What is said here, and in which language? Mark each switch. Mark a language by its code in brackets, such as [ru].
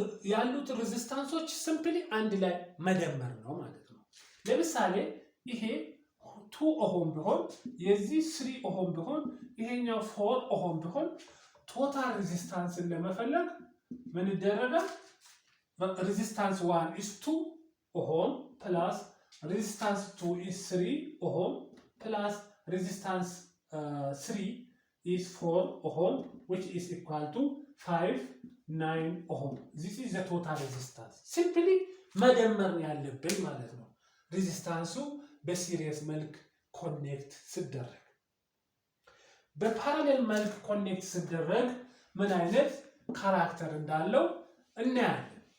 [am] ያሉት ሬዚስታንሶች ሲምፕሊ አንድ ላይ መደመር ነው ማለት ነው። ለምሳሌ ይሄ 2 ኦሆም ቢሆን የዚህ 3 ኦሆም ቢሆን ይሄኛው 4 ኦሆም ቢሆን ቶታል ሬዚስታንስን ለመፈለግ ምን ይደረጋል? [en] resistance 1 is 2 ohm plus resistance 2 is 3 ohm plus resistance 3 is 4 ohm which is equal to 9 ohm. This is the total resistance. [am] Simply መደመር ያለብን ማለት ነው። ሬዚስታንሱ በሲሪየስ መልክ ኮኔክት ሲደረግ በፓራሌል መልክ ኮኔክት ሲደረግ ምን አይነት ካራክተር እንዳለው እናያለን።